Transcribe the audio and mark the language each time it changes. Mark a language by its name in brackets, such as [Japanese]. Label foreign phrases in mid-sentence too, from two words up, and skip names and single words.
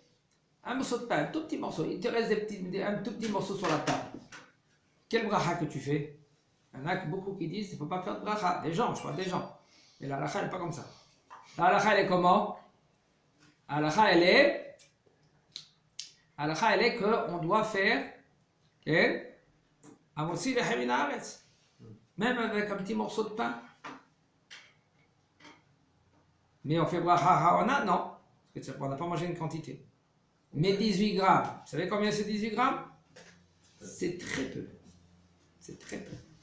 [French] Un morceau de pain, un tout petit morceau, il te reste un tout petit morceau sur la table. Quel bracha que tu fais? Il y en a beaucoup qui disent qu'il ne faut pas faire de bracha. Des gens, je parle des gens. Mais la halakha, elle n'est pas comme ça. La halakha, elle est comment? La halakha, elle est qu'on doit faire [Hebrew] המוציא לחם מן הארץ. [French] Même avec un petit morceau de pain. Mais on fait [Hebrew] ברכה אחרונה? [French] Non. Parce qu'on n'a pas mangé une quantité. Mais 18 grammes. Vous savez combien c'est 18 grammes? C'est très peu. C'est très peu.